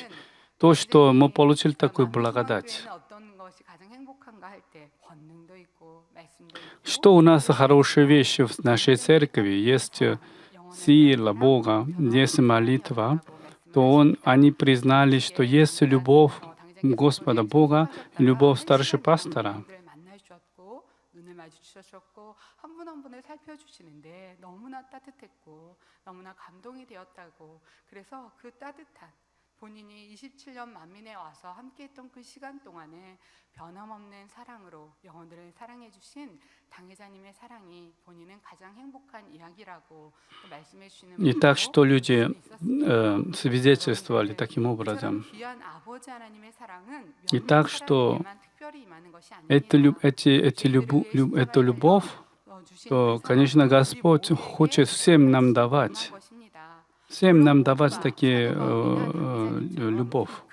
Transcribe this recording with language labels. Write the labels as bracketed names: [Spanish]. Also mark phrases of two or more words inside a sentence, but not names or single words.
[Russian] То, что мы получили такую благодать. Что у нас хорошие вещи в нашей церкви? Есть сила Бога, есть молитва, то они признали, что есть любовь Господа Бога, любовь старшего пастора. [Korean] 한 분 한 분을 살펴주시는데 너무나 따뜻했고 너무나 감동이 되었다고. 그래서 그 따뜻한 본인이 27년 만민에 와서 함께했던 그 시간 동안에 변함없는 사랑으로 영혼들을 사랑해 주신 당회자님의 사랑이 본인은 가장 행복한 이야기라고 말씀해 주시는. [Russian] И так что люди свидетельствовали таким образом. И так что эту любовь, то, конечно, Господь хочет всем нам давать такие любовь.